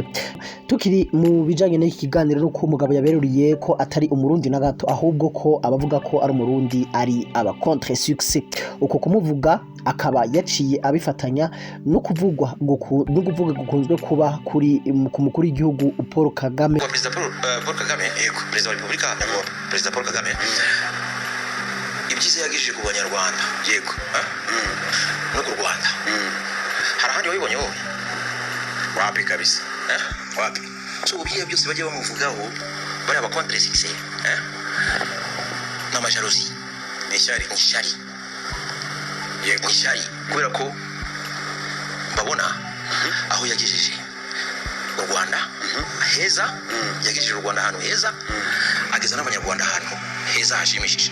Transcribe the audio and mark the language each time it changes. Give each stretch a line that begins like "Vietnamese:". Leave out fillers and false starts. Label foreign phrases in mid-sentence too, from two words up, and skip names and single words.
Kinyarwanda: Tukiri mu bijanye n'iki kiganiro no ko umugabo yaberuriye ko atari umurundi na gato, ahubwo ko abavuga ko ari umurundi ari aba Contre Succès. Uko kumuvuga akaba yaciye abifatanya no kuvugwa gukunzwe kuba kuri ku mukuru w'igihugu Paul Kagame. Perezida Paul Kagame, Perezida wa Repubulika, Perezida Paul Kagame ibyiza yagejeje ku banyarwanda yego no ku Rwanda. Hari ahandi wabibonye wowe? Wapi kabisa wapi? So ubiye byose bajye bamuvugaho bari aba Contre Succès n'amajalousie n'ishyari yego ishyari kubera ko babona aho yagejeje u Rwanda heza, yagejeje u Rwanda ahantu heza, ageza n'abanyarwanda ahantu heza hashimishije.